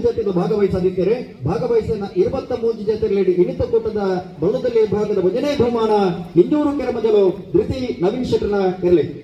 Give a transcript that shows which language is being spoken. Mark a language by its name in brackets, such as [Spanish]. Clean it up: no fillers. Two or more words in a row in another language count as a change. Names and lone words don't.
[Kannada] ಜೊತೆಗಳು ಭಾಗವಹಿಸದಿದ್ದರೆ ಭಾಗವಹಿಸಿದ 23 ಜೊತೆಗಳಲ್ಲಿ ಇನಿತ ಕೂಟದ ಬಳುದಮಲ ವಿಭಾಗದ 1ನೇ ಬಹುಮಾನ ನಿಂಜೂರು ಕೆರೆ ಮೊದಲು ಧೃತಿ ನವೀನ್ ಶೆಟ್ಟರ್ನ ಇರಲಿ